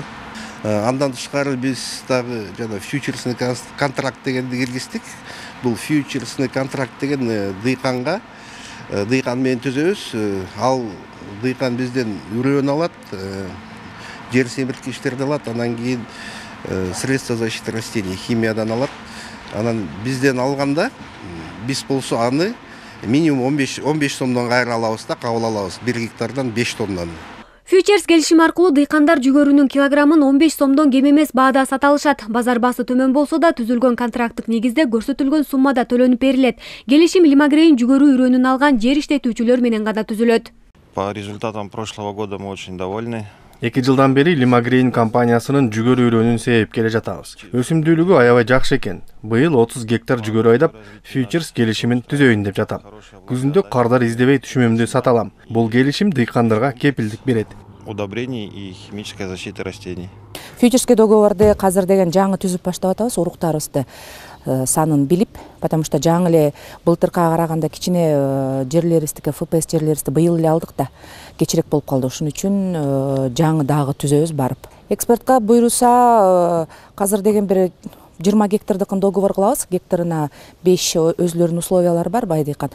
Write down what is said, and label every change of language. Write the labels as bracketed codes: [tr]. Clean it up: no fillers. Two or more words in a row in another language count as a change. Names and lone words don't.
[ky] Андан тышкары биз дагы жана [ru] фьючерсный контракт [ky] дегенди киргиздик. Бул [ru] фьючерсный контракт [ky] деген дыйканга, дыйкан менен түзөбүз. Ал дыйкан бизден үрөн алат, жер семирткичтерди алат, анан кийин [ru] средства защиты растений, [ky] химиядан алат. Анан бизден алганда биз болсо аны минимум 15 сомдон кайра алабыз да, кабыл алабыз. 1 гектардан 5 тоннаны. Фьючерс келишим аркылуу дыйкандар жүгөрүнүн килограммын 15 сомдон кем эмес баада сата алышат. Базар баасы төмөн болсо да түзүлгөн контракттык негизде көрсөтүлгөн суммада төлөнүп берилет. Келишим лимагрейн жүгөрү үрөнүн алган жер иштетүүчүлөр менен гана түзүлөт. [ru] По результатам прошлого года мы очень довольны. [ky] 2 жылдан бери лимагрейн компаниясынын жүгөрү үрөнүн сээп келе жатабыз. Өсүмдүүлүгү аябай жакшы экен. Быйыл 30 гектар жүгөрү айдап, фьючерс келишимин түзөйүн деп жатам. Күзүндө кардар издебей түшүмүмдү сата алам. Бул келишим дыйкандарга кепилдик берет. [ru] Удобрений и химическая защита растений. [ky] Фьючерский договорду азыр деген жаңы түзүп баштап атабыз, уруктарыбызды санын билип, [ru] потому что [ky] жаңы эле былтыркыга караганда кичине жерлерибизди, ФПС жерлерибизди быйыл эле алдык да, кечирээк болуп калды. Ошон үчүн жаңы дагы түзөбүз барып. Экспортко буйруса, азыр деген бир 20 гектардыкын договор кылабыз, гектарына 5 өзлөрүнүн условиялары бар, бай дыйкан.